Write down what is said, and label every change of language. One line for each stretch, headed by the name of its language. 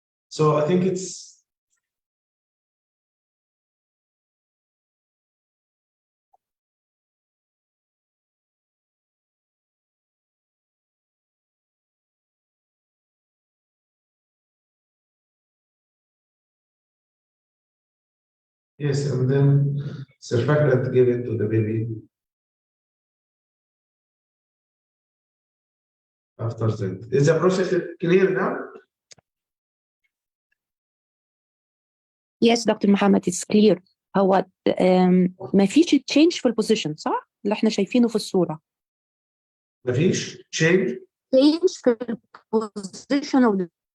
English: So I think it's yes, and then surfactant given to the baby after that. Is the process clear now? Yes, doctor Mohammed it's clear.
Arabic: هو ما فيش تشينج في البوزيشن صح؟ اللي احنا شايفينه في الصورة. مفيش change؟
English: change
Arabic: في البوزيشن
English: of the